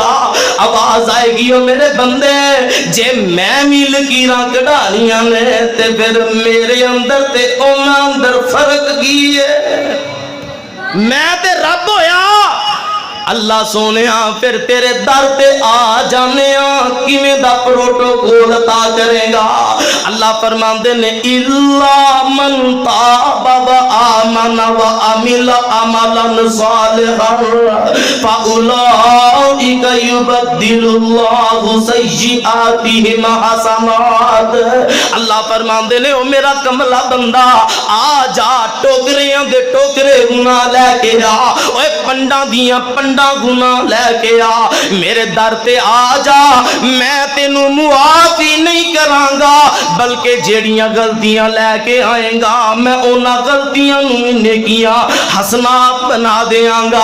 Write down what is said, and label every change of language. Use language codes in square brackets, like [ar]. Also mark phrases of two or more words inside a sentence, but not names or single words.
[pa] آواز آئے گی او میرے بندے، جے میں بھی لکیراں کڈھانیاں نے تے فیر میرے اندر تے انہاں اندر فرق کی ہے? میں تے رب ہویا اللہ سوہنے فیر تیرے در پے آ جانے کیویں دا پروٹوکول تا کرے گا. اللہ فرماندے نے [ar] إلا من تاب وآمن وعمل عملا صالحا فأولئك يبدل الله سيئاتهم حسنات. [pa] اللہ فرماندے نے او میرا کملا بندہ آ جا، ٹوکریاں دے ٹوکرے گناہ لے کے آ. اوئے پنڈا دیاں پنڈا پنڈا گناہ لے کے آ، میرے در تے آ جا، میں تینوں معافی نہیں کراں گا، بلکہ جیہڑیاں غلطیاں لے کے آئے گا میں انہاں غلطیاں نوں نیکیاں حسنات بنا دیاں گا.